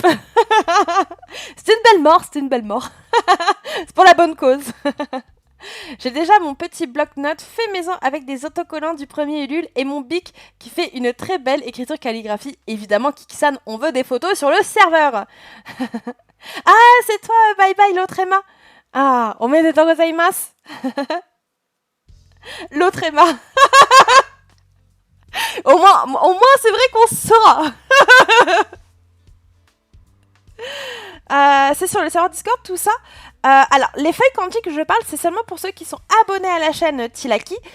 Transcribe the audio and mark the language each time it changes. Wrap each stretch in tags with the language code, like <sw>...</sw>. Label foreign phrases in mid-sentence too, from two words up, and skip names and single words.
<fr>C'est une belle mort, c'est une belle mort. C'est pour la bonne cause. J'ai déjà mon petit bloc-notes fait maison avec des autocollants du premier Ulule et mon bic qui fait une très belle écriture calligraphie. Évidemment, Kiki-san, on veut des photos sur le serveur. Ah, c'est toi,</fr> <en>bye bye</en> <fr>l'autre Emma.</fr> <ja>ああ、おめでとうございます.</ja> <fr>L'autre Emma. Au moins c'est vrai qu'on saura. C'est sur le serveur Discord, tout ça. Alors, les feuilles kanji que je parle, c'est seulement pour ceux qui sont abonnés à la chaîne Tilaki.</fr>